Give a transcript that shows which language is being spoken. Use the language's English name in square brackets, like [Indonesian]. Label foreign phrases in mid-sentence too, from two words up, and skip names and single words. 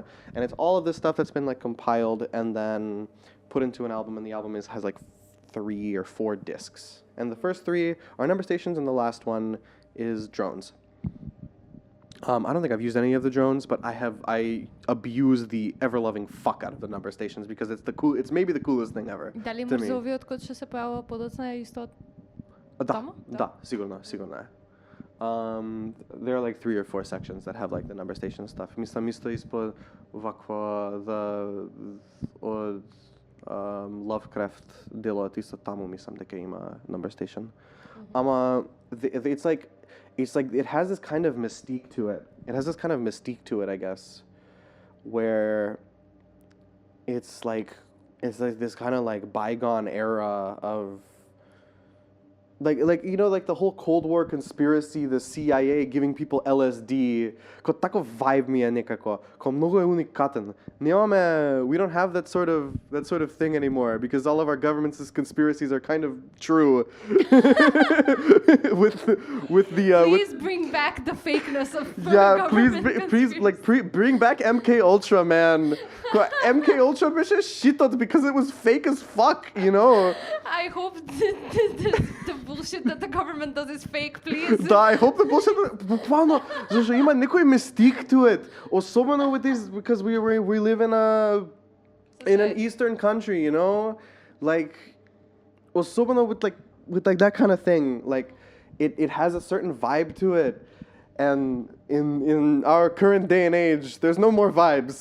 [English] And it's all of this stuff that's been like compiled and then put into an album, and the album has like 3 or 4 discs. And the first 3 are number stations, and the last one is drones. I don't think I've used any of the drones, but I abuse the ever-loving fuck out of the number stations because it's maybe the coolest thing ever. [Macedonian] Дали мрзовиот код што се појавува подоцна е исто таму? Да, сигурно е. [English] There are like 3 or 4 sections that have like the number station stuff. [Macedonian] Мислам исто испод ваква Lovecraft делот исто таму мислам дека има [English] number station. It's like it has this kind of mystique to it. I guess, where it's like this kind of like bygone era of like you know, like the whole Cold War conspiracy, the CIA giving people LSD. [Macedonian] Ко таков vibe ми е некако. Ко многу е уникатен. [English] We don't have that sort of thing anymore because all of our governments' conspiracies are kind of true. with the Please bring back the fakeness of bring back MK Ultra, man. MK Ultra shit because it was fake as fuck, you know. I hope the bullshit that the government does is fake, please. Да, I hope the bullshit [Macedonian] буквално, зашто има некој [English] mystique to it. Особено with these, because we live in an eastern country, you know? Like особено with that kind of thing. Like it has a certain vibe to it. And in our current day and age, there's no more vibes.